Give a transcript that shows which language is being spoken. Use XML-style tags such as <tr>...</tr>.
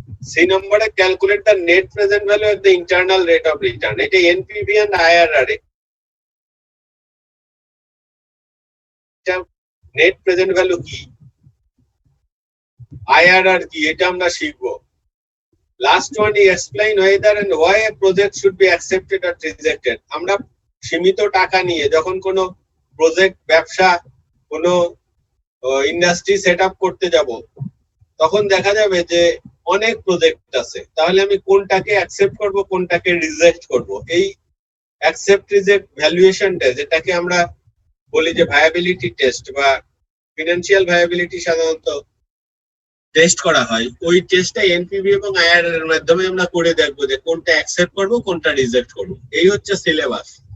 <en>C নম্বরে calculate the net present value of the internal rate of return.</en> <bn>এটা NPV and IRR. Net present value কি, IRR কি, এটা আমরা শিখবো।</bn> <en>Last one, he explain whether and why a project should be accepted or rejected.</en> <bn>আমরা সীমিত টাকা নিয়ে যখন কোনো প্রজেক্ট, ব্যবসা, কোনো ইন্ডাস্ট্রি সেট আপ করতে যাব, তখন দেখা যাবে যে অনেক প্রজেক্ট আছে, তাহলে আমি কোনটাকে অ্যাকসেপ্ট করব, কোনটাকে রিজেক্ট করব। এই অ্যাকসেপ্ট রিজেক্ট ভ্যালুয়েশনটা, যেটাকে আমরা বলি যে ভায়াবিলিটি টেস্ট বা ফিনান্সিয়াল ভায়াবিলিটি সাধারণত টেস্ট করা হয়, ওই টেস্টটা এনপিভি এবং আইআরআর এর মাধ্যমে আমরা করে দেখবো যে কোনটা অ্যাকসেপ্ট করব, কোনটা রিজেক্ট করব। এই হচ্ছে সিলেবাস।</bn>